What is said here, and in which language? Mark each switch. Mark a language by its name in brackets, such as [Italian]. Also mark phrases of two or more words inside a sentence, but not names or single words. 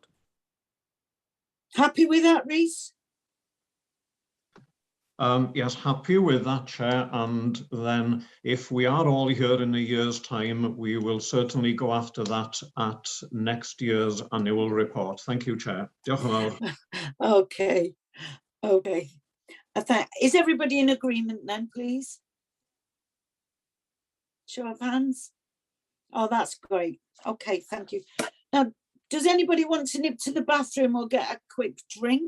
[English] Happy with that, Reese? Yes, happy with that, Chair. And then if we are all here in a year's time, we will certainly go after that at next year's annual report. Thank you, Chair. [Welsh] Diolch yn fawr. [English] Okay, okay. Is everybody in agreement then, please? Show of hands. Oh, that's great. Okay, thank you. Now, does anybody want to nip to the bathroom or get a quick drink?